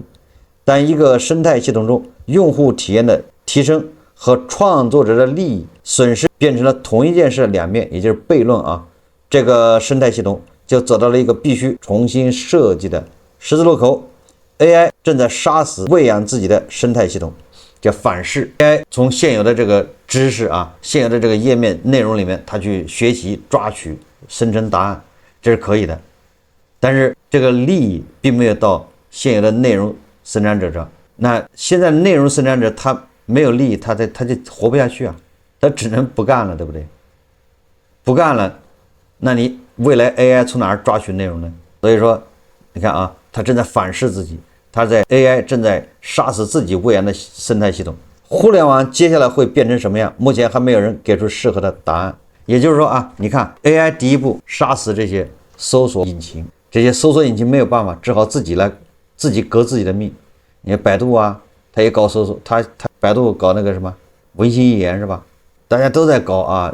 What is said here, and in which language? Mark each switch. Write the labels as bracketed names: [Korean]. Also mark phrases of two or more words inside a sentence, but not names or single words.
[Chinese] 但一個生態系統中，用戶體驗的提升和創作者的利益損失變成了同一件事的兩面，也就是悖論啊。這個生態系統就走到了一個必須重新設計的十字路口。AI 正在殺死餵養自己的生態系統，叫反噬。AI 從現有的這個知識啊，現有的這個頁面內容裡面，它去學習、抓取、生成答案，這是可以的。但是這個利益並沒有到現有的內容生產者上。那現在內容生產者他沒有利益，他就活不下去啊，他只能不幹了，對不对？不幹了，那你未来 AI 從哪兒抓取內容呢？所以說，你看啊，它正在反噬自己。它在 AI 正在殺死自己餵養的生態系統。互聯網接下來會變成什麼樣？目前還沒有人給出適合的答案。也就是說啊，你看 AI 第一步殺死這些搜索引擎，這些搜索引擎沒有辦法，只好自己革自己的命。你看百度啊，它也搞搜索，它百度搞那個什麼文心一言是吧？大家都在搞啊。